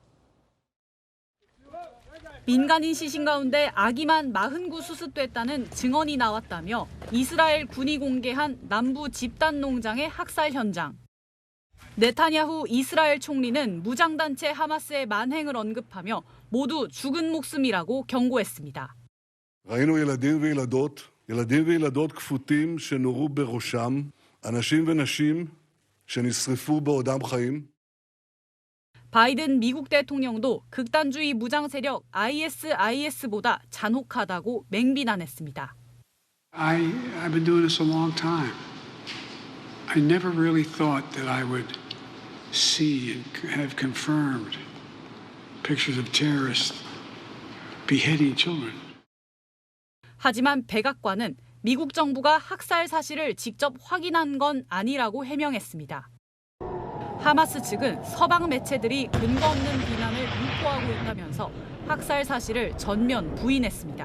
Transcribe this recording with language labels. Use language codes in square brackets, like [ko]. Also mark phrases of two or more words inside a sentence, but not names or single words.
[ko] 민간인 시신 가운데 아기만 49 수습됐다는 증언이 나왔다며 이스라엘 군이 공개한 남부 집단 농장의 학살 현장. 네타냐후 이스라엘 총리는 무장단체 하마스의 만행을 언급하며 모두 죽은 목숨이라고 경고했습니다. [he] ראינו ילדים וילדות כפותים שנורו בראשם, אנשים ונשים שנשרפו בעודם חיים. [ko] 바이든 미국 대통령도 극단주의 무장 세력 ISIS보다 잔혹하다고 맹비난했습니다. [en] I've been doing this a long time. I never really thought that I would see and have confirmed pictures of terrorists beheading children. [ko] 하지만 백악관은 미국 정부가 학살 사실을 직접 확인한 건 아니라고 해명했습니다. 하마스 측은 서방 매체들이 근거 없는 비난을 유포하고 있다면서 학살 사실을 전면 부인했습니다.